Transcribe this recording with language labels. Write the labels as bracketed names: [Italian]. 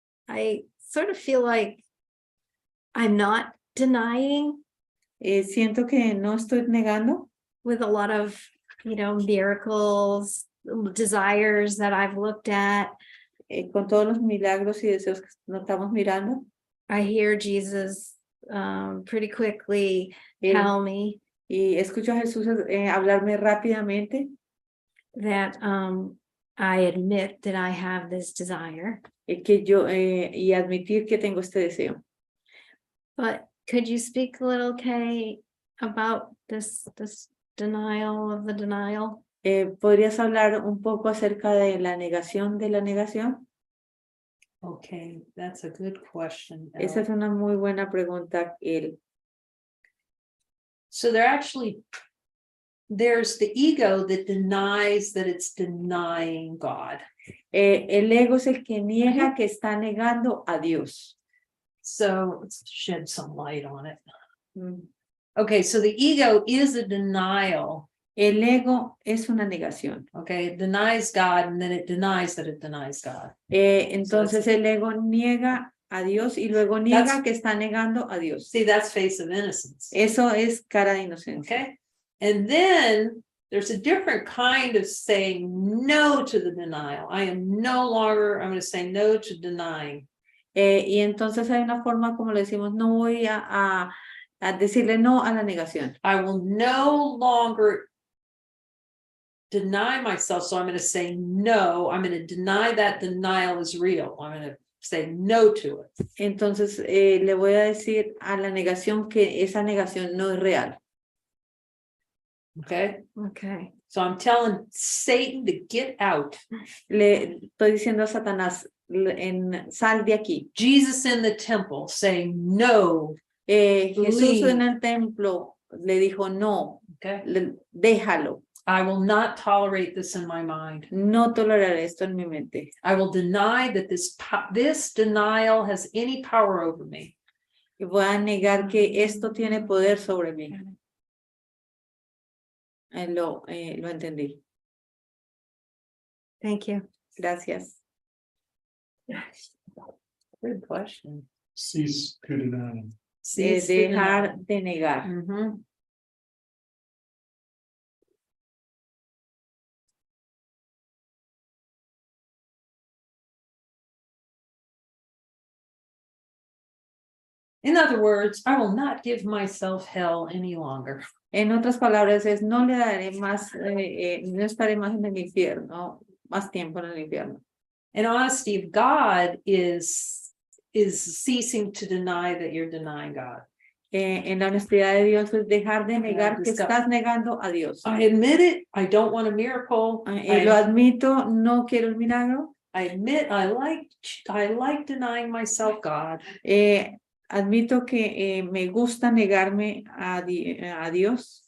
[English] I sort of feel like I'm not denying. [Spanish] Siento que no estoy negando. [English] With a lot of, miracles, desires that I've looked at. [Spanish] Con todos los milagros y deseos que nos estamos mirando. [English] I hear Jesus pretty quickly tell me. [Spanish] Y escucho a Jesús hablarme rápidamente. [English] That I admit that I have this desire. [Spanish] Que yo y admitir que tengo este deseo. [English] But could you speak a little, Kay, about this denial of the denial? [Spanish] ¿Podrías hablar un poco acerca de la negación de la negación? [English] Okay, that's a good question. [Spanish] Esa es una muy buena pregunta, él. [English] So there's the ego that denies that it's denying God. [Spanish] El ego es el que niega que está negando a Dios. [English] So let's shed some light on it. Mm. Okay, so the ego is a denial. [Spanish] El ego es una negación. [English] Okay, it denies God and then it denies that it denies God. [Spanish] Entonces el ego niega a Dios y luego niega [English] That's- [Spanish] que está negando a Dios. [English] See, that's face of innocence. [Spanish] Eso es cara de inocencia. [English] Okay, and then there's a different kind of saying no to the denial. I'm going to say no to denying. [Spanish] Y entonces hay una forma como le decimos, no voy a decirle no a la negación. [English] I will no longer deny myself. So I'm going to say no. I'm going to deny that denial is real. I'm going to say no to it. [Spanish] Entonces le voy a decir a la negación que esa negación no es real. [English] Okay. Okay. So I'm telling Satan to get out. [Spanish] Le estoy diciendo a Satanás, sal de aquí. [English] Jesus in the temple saying no. [Spanish] Jesús [English] Leave. [Spanish] en el templo le dijo no, [English] Okay. [Spanish] déjalo. [English] I will not tolerate this in my mind. [Spanish] No toleraré esto en mi mente. [English] I will deny that this denial has any power over me. [Spanish] Y voy a negar que esto tiene poder sobre mí. Lo entendí. [English] Thank you. [Spanish] Gracias. [English] Good question. Cease to deny. Cease to [Spanish] Dejar [English] deny. [Spanish] de negar. Mhm. [English] In other words, I will not give myself hell any longer. [Spanish] En otras palabras, es no le daré más, no estaré más en el infierno, más tiempo en el infierno. [English] In honesty, if God is ceasing to deny that you're denying God. [Spanish] En la honestidad de Dios es dejar de negar que estás negando a Dios. [English] I admit it. I don't want a miracle. [Spanish] Lo admito, no quiero el milagro. [English] I admit I like denying myself God. [Spanish] Admito que me gusta negarme a Dios.